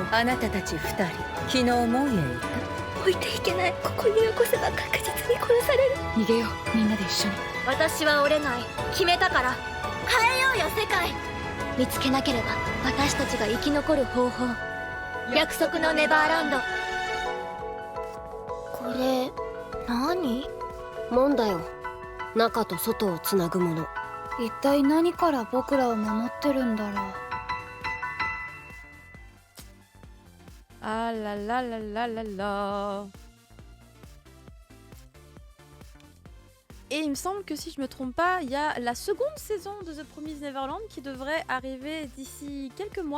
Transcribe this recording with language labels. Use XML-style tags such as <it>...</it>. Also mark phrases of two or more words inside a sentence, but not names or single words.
<ja>あなたたち2人昨日門へ行った置いていけないここに残せば確実に殺される逃げようみんなで一緒に私は折れない決めたから変えようよ世界見つけなければ私たちが生き残る方法約束のネバーランドこれ何？門だよ中と外をつなぐもの一体何から僕らを守ってるんだろう</ja> <fr>Ah là là là là là là. Et il me semble que si je me trompe pas, il y a la seconde saison de The Promised Neverland qui devrait arriver d'ici quelques mois.</fr>